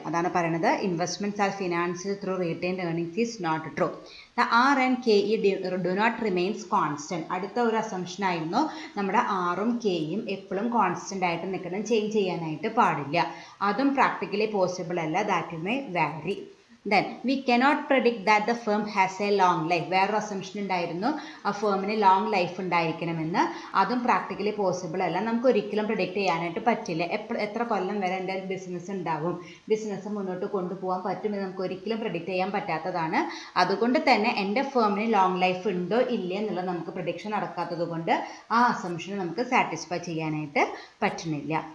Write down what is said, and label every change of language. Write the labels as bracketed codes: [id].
[ml] അതാണ് പറയുന്നത് [en] Investments are financed through retained earnings is not true. The R and K E do not remains constant. [ml] അടുത്ത ഒരു assumption ആയിരുന്നു നമ്മുടെ ആറും കെയും എപ്പോഴും കോൺസ്റ്റൻ്റ് ആയിട്ട് നിൽക്കണം, ചേഞ്ച് ചെയ്യാനായിട്ട് പാടില്ല. അതും പ്രാക്ടിക്കലി പോസിബിൾ അല്ല. [en] That may vary. Then we cannot predict that the firm has a long life. [ml] വേറൊരു അസംഷൻ ഉണ്ടായിരുന്നു, ആ ഫേമിന് ലോങ് ലൈഫ് ഉണ്ടായിരിക്കണമെന്ന്. അതും പ്രാക്ടിക്കലി പോസിബിൾ അല്ല. നമുക്ക് ഒരിക്കലും പ്രിഡിക്റ്റ് ചെയ്യാനായിട്ട് പറ്റില്ല. എത്ര കൊല്ലം വരെ എൻ്റെ ബിസിനസ് ഉണ്ടാവും, ബിസിനസ് മുന്നോട്ട് കൊണ്ടുപോകാൻ പറ്റുമെന്ന് നമുക്ക് ഒരിക്കലും പ്രിഡിക്റ്റ് ചെയ്യാൻ പറ്റാത്തതാണ്. അതുകൊണ്ട് തന്നെ എൻ്റെ ഫേമിന് ലോങ് ലൈഫ് ഉണ്ടോ ഇല്ലേ എന്നുള്ളത് നമുക്ക് പ്രിഡിക്ഷൻ നടക്കാത്തത് കൊണ്ട് ആ അസംഷൻ നമുക്ക് സാറ്റിസ്ഫൈ ചെയ്യാനായിട്ട് പറ്റുന്നില്ല.